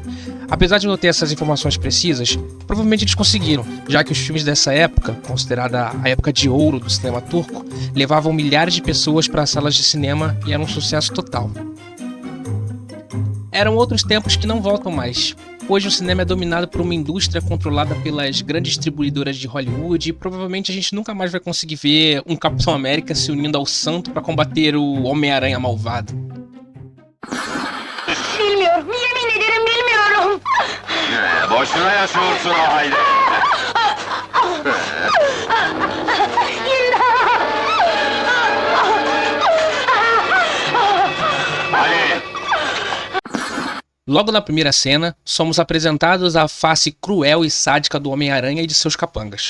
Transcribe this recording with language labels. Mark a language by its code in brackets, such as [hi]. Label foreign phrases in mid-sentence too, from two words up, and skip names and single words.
[pt] Apesar de não ter essas informações precisas, provavelmente eles conseguiram, já que os filmes dessa época, considerada a época de ouro do cinema turco, levavam milhares de pessoas para as salas de cinema e era um sucesso total. Eram outros tempos que não voltam mais. Hoje o cinema é dominado por uma indústria controlada pelas grandes distribuidoras de Hollywood e provavelmente a gente nunca mais vai conseguir ver um Capitão América se unindo ao Santo para combater o Homem-Aranha malvado. [tr] Bilmiyorum, yemin ederim bilmiyorum. Boşuna yaşıyorsun o halde. Ali. [pt] Logo na primeira cena, somos apresentados à face cruel e sádica do Homem-Aranha e de seus capangas.